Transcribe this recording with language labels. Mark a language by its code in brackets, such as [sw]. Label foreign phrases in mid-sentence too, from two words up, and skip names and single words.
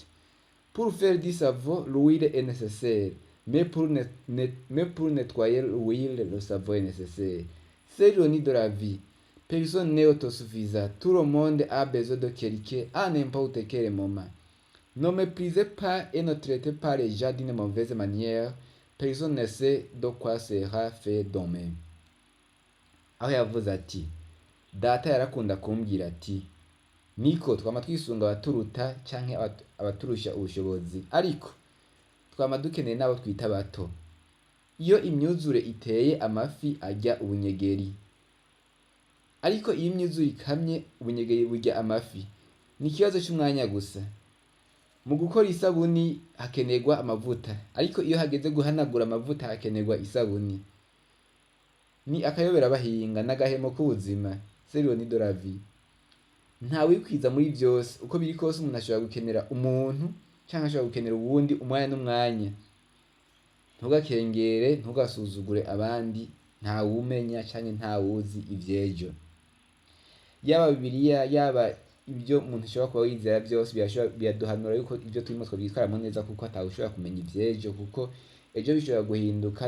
[fr] Pour faire du savon, l'huile est nécessaire, mais pour nettoyer l'huile, le savon est nécessaire. C'est l'ironie de la vie. Personne n'est autosuffisant. Tout le monde a besoin de quelqu'un à n'importe quel moment. Ne méprisez pas et ne traitez pas les gens d'une mauvaise manière. Personne ne sait de quoi sera fait demain. [rn] Aho yavuze ati, data yarakunda kumbwira ati, niko twama twisunga abaturuta canke abaturusha ubushobozi, ariko twama dukeneye n'abo twita bato. Iyo imyuzure iteye, amafi arya ubunyegeri, ariko iyo imyuzure ikamye, ubunyegeri burya amafi. Ni ikibazo c'umwanya gusa. Mu gukora isabuni hakenerwa amavuta, ariko iyo hageze guhanagura amavuta hakenerwa isabuni. Ni akayobera bahinga n'agahemo k'ubuzima. [fr] C'est l'ironie de la vie. [rn] Ntawe wikwiza muri byose. Uko biri kose umuntu ashobora gukenera umuntu canke ashobora gukenera uwundi umwanya n'umwanya. Ntugakengere, ntugasuzugure abandi, ntawumenya canke ntawuzi ivyejo. Yaba Bibiliya, yaba ibyo umuntu ashobora kuba yizera byose, biraduhanura yuko ibyo turimo twabyitwaramo neza, kuko atawushobora kumenya ivyejo, kuko ejo bishobora guhinduka.